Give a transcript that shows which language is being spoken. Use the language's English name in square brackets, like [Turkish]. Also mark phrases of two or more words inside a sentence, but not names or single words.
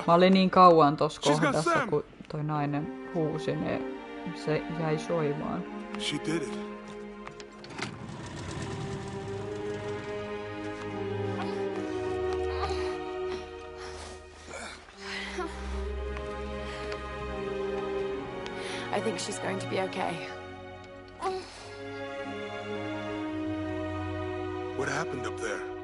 [Finnish] Mä olin niin kauan tossa [English] She's got [Finnish] kohdassa, Sam. kun toi nainen huusi, niin se jäi soimaan. [English] She did it. I think she's going to be okay. What happened up there?